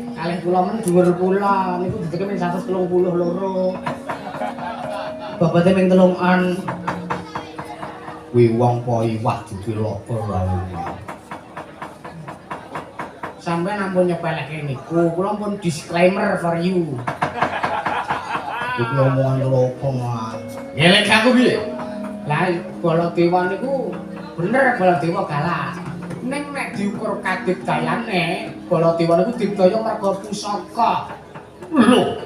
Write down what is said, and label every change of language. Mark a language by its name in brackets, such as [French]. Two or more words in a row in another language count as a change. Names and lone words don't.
[Javanese] Kalih kula men dhuwur kula niku dedeke mung 132. Bobote mung 3-an. Kuwi wong po iwak dikira ora. Sampeyan ampun nyepelekke niku, kula pun [English] disclaimer for you. [Javanese] Iki omongan loko mah. Ngelek aku piye? Lah Baladewa niku bener Baladewa galak. Ning nek diukur kadit dayane, Baladewa niku digdaya merga pusaka. Lho,